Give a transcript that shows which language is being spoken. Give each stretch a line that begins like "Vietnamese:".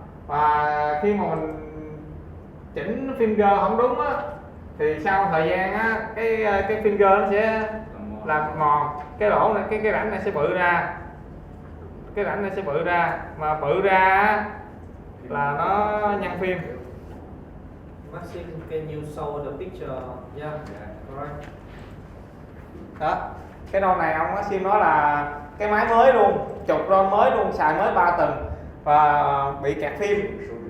Vietnamese: Và khi mà mình chỉnh finger không đúng á, thì sau thời gian á, cái finger nó sẽ làm mòn, cái lỗ này, cái rãnh này sẽ bự ra, cái rãnh này sẽ bự ra, mà bự ra á, là nó nhăn phim.
English: Maxime, can you show the picture? Yeah, correct.
Vietnamese: Đó, cái ron này ông Maxime nói là cái máy mới luôn, chục ron mới luôn, xài mới 3 tuần và bị kẹt phim.